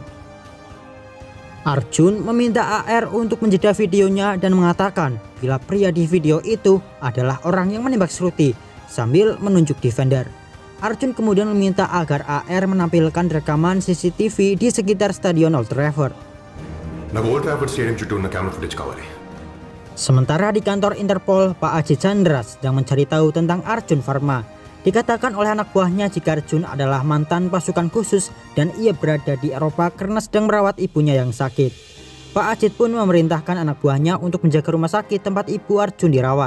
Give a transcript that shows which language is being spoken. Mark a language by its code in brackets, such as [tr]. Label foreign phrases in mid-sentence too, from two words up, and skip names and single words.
[id] Arjun meminta AR untuk menjeda videonya dan mengatakan bila pria di video itu adalah orang yang menembak Shruti sambil menunjuk Defender. Arjun kemudian meminta agar AR menampilkan rekaman CCTV di sekitar Stadion Old Trafford. [te] నాకు ఓల్డ్ ట్రాఫర్డ్ స్టేడియం చుట్టూ ఉన్న [en] camera footage [te] కావాలి. [id] Sementara di kantor Interpol, Pak Ajit Chandra sedang mencari tahu tentang Arjun Varma. Dikatakan oleh anak buahnya jika Arjun adalah mantan pasukan khusus dan ia berada di Eropa karena sedang merawat ibunya yang sakit. Pak Ajit pun memerintahkan anak buahnya untuk menjaga rumah sakit tempat ibu Arjun dirawat.